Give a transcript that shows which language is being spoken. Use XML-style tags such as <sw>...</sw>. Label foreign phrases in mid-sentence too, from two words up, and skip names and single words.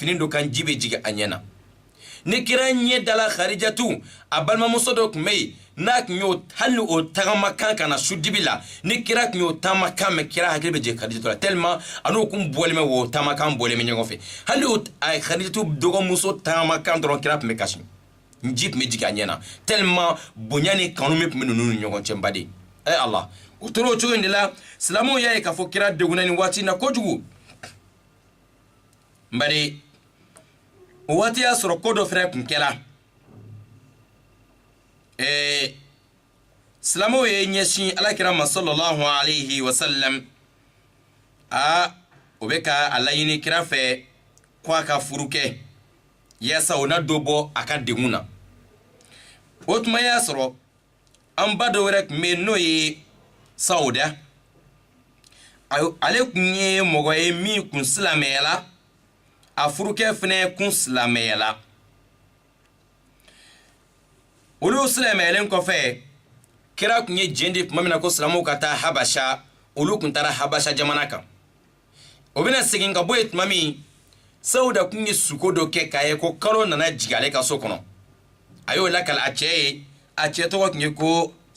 <bm>fini dɔ kan ji bɛ jigin a ɲɛ na ni kira ɲɛ dala Khadijatu a balimamuso dɔ tun bɛ yen n'a tun y'o hali o tagamakan ka na su dibi la ni kira tun y'o tagamakan mɛn kira hakili bɛ jigin Khadijatu la tellement a n'o kun bɔlen bɛ o tagamakan bɔlen bɛ ɲɔgɔn fɛ hali o Khadijatu dɔgɔmuso tagamakan dɔrɔn kira tun bɛ kasi ji tun bɛ jigin a ɲɛ na tellement bonya ni kanu min tun bɛ ninnu ni ɲɔgɔn cɛ n baden Allah o tora o cogo in de la silamɛw y'a ye k'a fɔ kira degunna nin waati in na kojugu n baden o waati y'a sɔrɔ ko dɔ fɛnɛ tun kɛra silamɛw ye ɲɛsin Alakira ma</bm> <ar>صلى الله عليه وسلم</ar> <bm>o bɛ ka a laɲini kira fɛ ko a ka furu kɛ yaasa o na dɔ bɔ a ka degun na o tuma y'a sɔrɔ an ba dɔ wɛrɛ tun bɛ yen n'o ye Sauda ale tun ye mɔgɔ ye min kun silamɛya la a furukɛ fɛnɛ kun silamɛya la olu silamɛyalen kɔfɛ kira tun ye jɛn di tuma min na ko silamɛw ka taa Habasha olu kun taara Habasha jamana kan o bɛna segin ka bɔ yen tuma min Sauda kun ye suko dɔ kɛ k'a ye ko kalo nana jigin ale ka so kɔnɔ a y'o lakali a cɛ ye a cɛ tɔgɔ tun ye ko</bm>